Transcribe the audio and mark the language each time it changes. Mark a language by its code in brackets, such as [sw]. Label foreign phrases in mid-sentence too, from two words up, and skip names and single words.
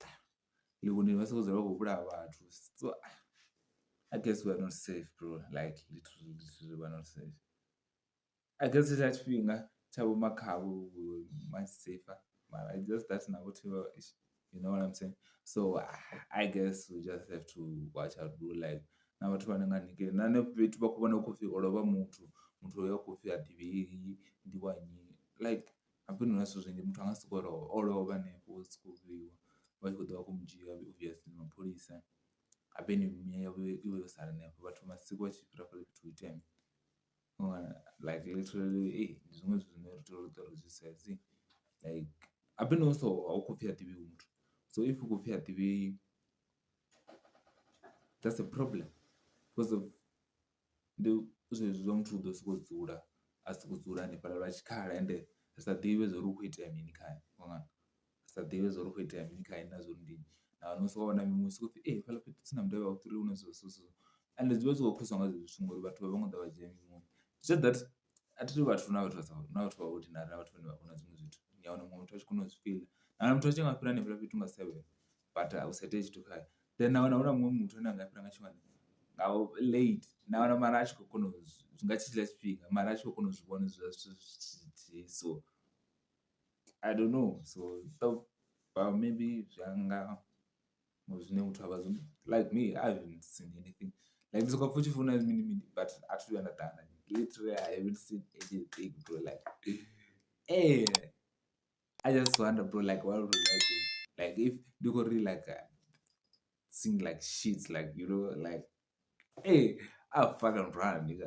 [en] So I guess we're not safe, bro. Like literally, we're not safe. I guess it's that thing. Chabo Makabu much safer. But I just that's not what you know what I'm saying. So I guess we just have to watch out, bro. [ve] Like na vhathu vanenge haningei nane fhethu vha khou vhona hu khou pfi o lovha muthu oyo a khou pfi a ḓivhei ndi wa nnyi, like hapeni huna zwithu zwinzhi muthu anga soko o lovha hanefho hu sokou vheiwa vha tshi khou ḓo vha khou mu dzhia obviously mapholisa hapeni miya yawe iwe yo sala hanefho vhathu masiku vha tshi fhira fhala fhethu hu itea mini. [en] Like literally [ve] ndi zwiṅwe zwithu zwine ri tea u ṱwa ri zwi sedze, like hapeni also a u khou pfi a ḓivhei muthu, [en] so if [ve] hu khou pfi a ḓivhei [en] that's a problem because of [ve] ndi zwezwi zwa muthu u ḓo sokou dzula a sokou dzula hanefhaḽa lwa tshikhala ende ri sa ḓivhi zwo ri hu khou itea mini khae, ri sa ḓivhi zwo ri hu khou itea mini khae na zwo ri ndi na wana u sokou wana miṅwe sokou pfi fhaḽa fhethu tsini na mudavhi wa vhuṱali hune so ende zwi vha zwi khou khoswa nga zwezwi zwithu ngori vhathu vha vha ḓa vha dzhia miṅwe. [en] Just that [ve] a thi tu vhathu na vhathu vha ordinary na vhathu vhane vha vhona zwiṅwe zwithu. Ni a wana muṅwe muthu a tshi kona u zwi fiḽa na muthu a tshi nga fhira hanefhaḽa fhethu nga 7 but a u sa itei tshithu khae, then na wana hu na muṅwe muthu ane a nga fhira nga tshiṅwe nga late na wana mara a tshi khou kona u zwi nga tshetshiḽa tshifhinga mara a tshi khou kona u zwi vhona hezwiḽa zwithu. [en] So I don't know, so maybe [ve] zwi nga zwine muthu a vha [en] like me I haven't seen anything Like this [zu] futhi funa mini, [en] but actually understand. Literally, I haven't seen anything, bro. Like, hey, I just wonder, bro. Like, what would I do? Like, if you could really like sing like shit, like like, hey, I'll fucking run, nigga.